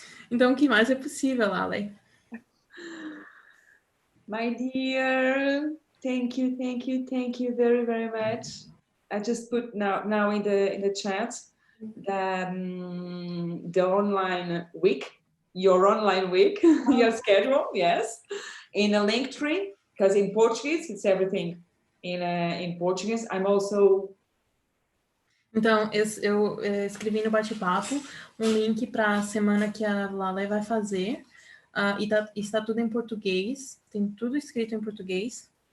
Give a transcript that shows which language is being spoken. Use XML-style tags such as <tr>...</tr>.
<pt>Então, o que mais é possível, Laleh?</pt> <en>My dear, thank you very, very much. I just put now in the chat the online week, your online week, your schedule, yes, in a link tree, because in Portuguese it's everything in Portuguese. I'm also.</en> <pt>Então, eu escrevi no bate-papo um link para a semana que a Laleh vai fazer. E está tudo em português, tem tudo escrito em português.</pt>